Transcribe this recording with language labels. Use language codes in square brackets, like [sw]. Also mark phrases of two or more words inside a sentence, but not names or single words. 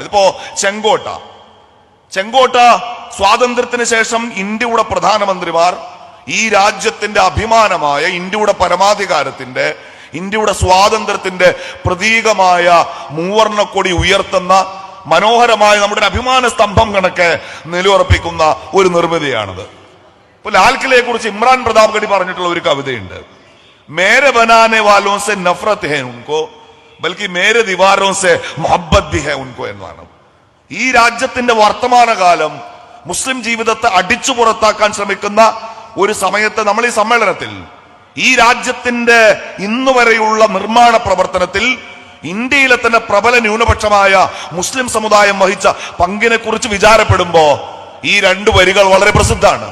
[ml] ഇതിപ്പോ ചെങ്കോട്ട സ്വാതന്ത്ര്യത്തിന് ശേഷം ഇന്ത്യയുടെ പ്രധാനമന്ത്രിമാർ ഈ രാജ്യത്തിന്റെ അഭിമാനമായ ഇന്ത്യയുടെ പരമാധികാരത്തിന്റെ, ഇന്ത്യയുടെ സ്വാതന്ത്ര്യത്തിന്റെ പ്രതീകമായ മൂവർണ്ണക്കൊടി ഉയർത്തുന്ന മനോഹരമായ നമ്മുടെ അഭിമാന സ്തംഭം കണക്കെ നിലയുറപ്പിക്കുന്ന ഒരു നിർമ്മിതിയാണത്. ഇപ്പൊ ലാൽ കിലയെ കുറിച്ച് ഇമ്രാൻ പ്രതാപ്ഗഡി പറഞ്ഞിട്ടുള്ള ഒരു കവിതയുണ്ട്. [ur] میرے بنانے والوں سے نفرت ہے ان کو بلکہ میرے دیواروں سے محبت بھی ہے ان کو എന്നാണ്. [ml] ഈ രാജ്യത്തിന്റെ വർത്തമാനകാലം മുസ്ലിം ജീവിതത്തെ അടിച്ചു പുറത്താക്കാൻ ശ്രമിക്കുന്ന ഒരു സമയത്ത് നമ്മൾ ഈ സമ്മേളനത്തിൽ ഈ രാജ്യത്തിന്റെ ഇന്നു വരെയുള്ള നിർമ്മാണ പ്രവർത്തനത്തിൽ ഇന്ത്യയിലെ തന്നെ പ്രബല ന്യൂനപക്ഷമായ മുസ്ലിം സമുദായം വഹിച്ച പങ്കിനെ കുറിച്ച് വിചാരപ്പെടുമ്പോ ഈ രണ്ടു വരികൾ വളരെ പ്രസിദ്ധമാണ്.